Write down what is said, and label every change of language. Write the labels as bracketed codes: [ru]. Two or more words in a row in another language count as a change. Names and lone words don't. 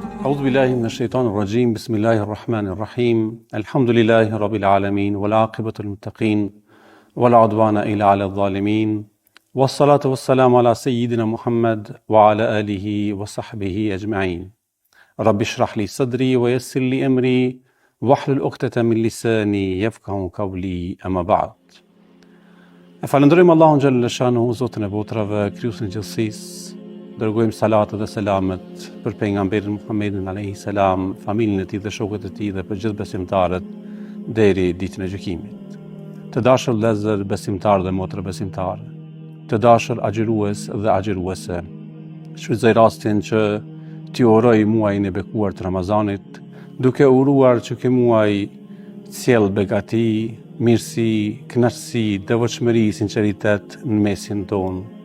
[ar] أعوذ بالله من الشيطان الرجيم بسم الله الرحمن الرحيم الحمد لله رب العالمين والعاقبة للمتقين ولا عدوان إلا على الظالمين والصلاة والسلام على سيدنا محمد وعلى آله وصحبه أجمعين رب اشرح لي صدري ويسر لي أمري واحلل عقدة من لساني يفقهوا قولي أما بعد. [sq] Falënderojmë Allahun [ar] جل شأنه, [sq] Zotin e botrave, krijuesin e gjithësisë. Dërgojmë salatë dhe selamet për pejgamberin Muhammedin [ar] عليه السلام, [sq] familjen e tij dhe shokët e tij dhe për gjithë besimtarët deri ditën e gjykimit. Të dashur vëllezër besimtarë dhe motra besimtare, të dashur agjërues dhe agjëruese, shfrytëzoj rastin që t'i uroj muajin e bekuar të Ramazanit, duke uruar që ky muaj sjell begati, mirësi, kënaqësi, devotshmëri, sinqeritet në mesin tonë.